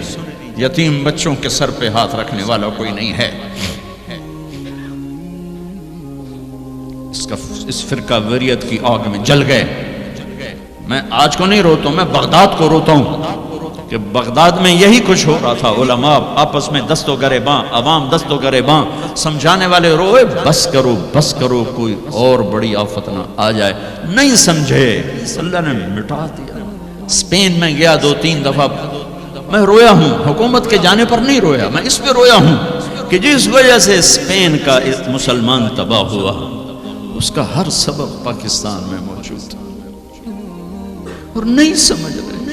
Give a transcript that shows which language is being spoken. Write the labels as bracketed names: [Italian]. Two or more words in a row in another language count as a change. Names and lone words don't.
[Urdu] یتیم بچوں کے سر پہ ہاتھ رکھنے والا کوئی نہیں ہے. اس فرقہ وریت کی آگ میں جل گئے. میں آج کو نہیں روتا ہوں، میں بغداد کو روتا ہوں کہ بغداد میں یہی کچھ ہو رہا تھا. علماء آپس میں دست و گریباں، عوام دست و گریباں، سمجھانے والے روئے بس کرو بس کرو کوئی اور بڑی آفت نہ آ جائے. نہیں سمجھے، اللہ نے مٹا دیا. اسپین میں گیا 2-3 دفعہ، میں رویا ہوں. حکومت کے جانے پر نہیں رویا، میں اس پہ رویا ہوں کہ جس وجہ سے اسپین کا مسلمان تباہ ہوا اس کا ہر سبب پاکستان میں موجود ہے اور نہیں سمجھ رہے.